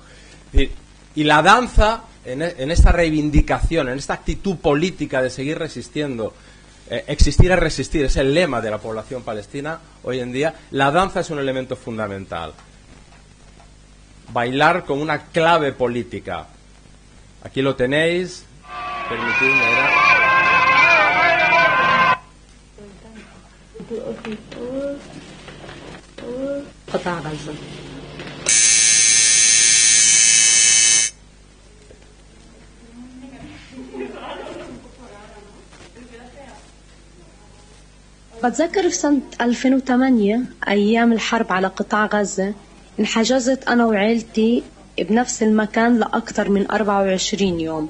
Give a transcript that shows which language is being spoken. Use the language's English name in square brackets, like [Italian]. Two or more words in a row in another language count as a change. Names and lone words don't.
[Spanish] Y la danza, en esta reivindicación, en esta actitud política de seguir resistiendo, existir es resistir, es el lema de la población palestina hoy en día, la danza es un elemento fundamental. Bailar con una clave política. Aquí lo tenéis. Permitidme ahora. [Arabic] قطاع غزة. بتذكر في سنة 2008 أيام الحرب على قطاع غزة انحجزت أنا وعيلتي بنفس المكان لأكثر من 24 يوم.